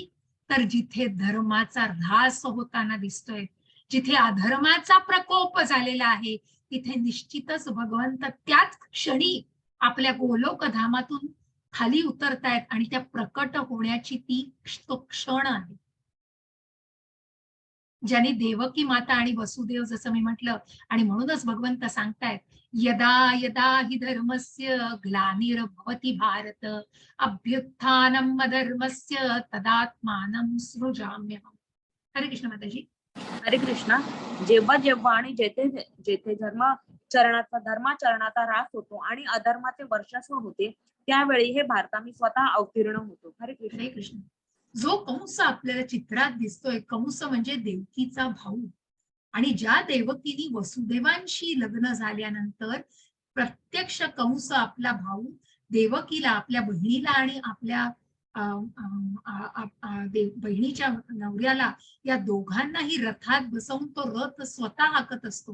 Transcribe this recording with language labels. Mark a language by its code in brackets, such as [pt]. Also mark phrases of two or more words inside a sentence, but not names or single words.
[mr] तर जिथे धर्माचा ऱ्हास होताना दिसतोय, जिथे अधर्माचा प्रकोप झालेला आहे, तिथे निश्चितच भगवंत त्याच क्षणी आपल्या गोलोक धामातून खाली उतरतायत आणि त्या प्रकट होण्याची तो क्षण आहे. ज्याने देवकी माता आणि वसुदेव, जसं मी म्हटलं, आणि म्हणूनच भगवंत सांगतायत [sa] यदा यदा हि धर्मस्य ग्लानिर्भवति भारत अभ्युत्थानम् अधर्मस्य तदात्मानं सृजाम्यहम्. [mr] हरे कृष्ण माताजी. हरे कृष्णा. जेव्हा जेव्हा आणि जेथे जेथे धर्माचरणाचा ऱ्हास होतो आणि अधर्माचे वर्चस्व होते, त्यावेळी हे भारता मी स्वतः अवतीर्ण होतो. हरे कृष्ण. हरे कृष्ण. जो कंस आपल्याला चित्रात दिसतोय, कंस म्हणजे देवकीचा भाऊ, आणि ज्या देवकीने वसुदेवांशी लग्न झाल्यानंतर प्रत्यक्ष कंस आपला भाऊ देवकीला, आपल्या बहिणीला आणि आपल्या बहिणीच्या नवऱ्याला, या दोघांनाही रथात बसवून तो रथ स्वतः हाकत असतो.